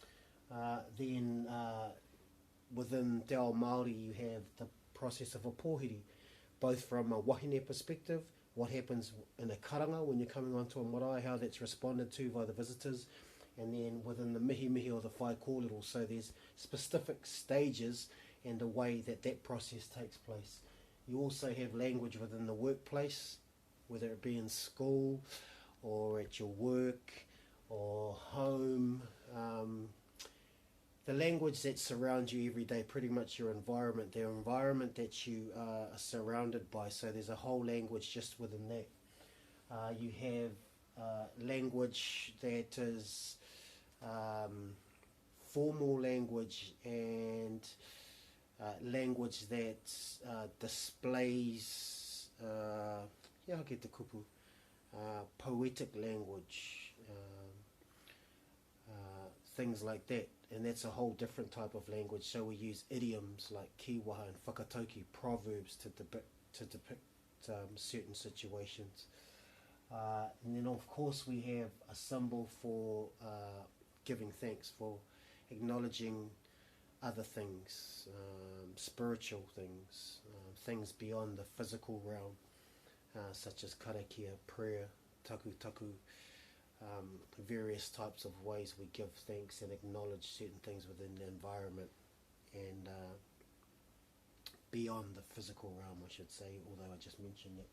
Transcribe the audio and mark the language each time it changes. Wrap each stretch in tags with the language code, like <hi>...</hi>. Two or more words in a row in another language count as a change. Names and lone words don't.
<en>Then within</en> <mi>Te Ao Māori</mi> <en>you have the process of a pōhiri, both from a wahine perspective, what happens in a karanga when you're coming onto a marae, how that's responded to by the visitors, and then within the mihi or the</en> <mi>whai kōrero.</mi> <en>So there's specific stages and the way that process takes place. You also have language within the workplace, whether it be in school or at your work or home. The language that surrounds you every day, pretty much your environment, the environment that you are surrounded by. So there's a whole language just within that. You have language that is formal language, and language that displays</en> <mi>te kupu,</mi> <en>poetic language, things like that. And that's a whole different type of language. So we use idioms like kiwaha and whakatauki, proverbs to depict certain situations. And then of course we have a symbol for giving thanks, for acknowledging other things, spiritual things, things beyond the physical realm, such as karakia, prayer, taku, various types of ways we give thanks and acknowledge certain things within the environment and beyond the physical realm, I should say, although I just mentioned it.</en>